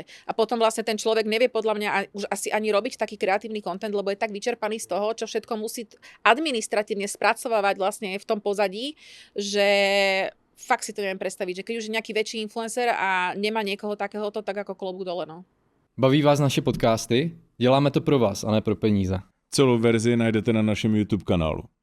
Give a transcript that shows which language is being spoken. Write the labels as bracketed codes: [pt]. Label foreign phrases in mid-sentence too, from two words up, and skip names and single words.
[sk] A potom vlastne ten človek nevie podľa mňa už asi ani robiť taký kreatívny content, lebo je tak vyčerpaný z toho, čo všetko musí administratívne spracovávať vlastne v tom pozadí, že fakt si to neviem predstaviť, že keď už je nejaký väčší influencer a nemá niekoho takéhoto, tak ako klobúk dole, no. [cs] Baví vás naše podcasty? Děláme to pro vás a ne pro peníze. Celou verzi najdete na našem YouTube kanálu.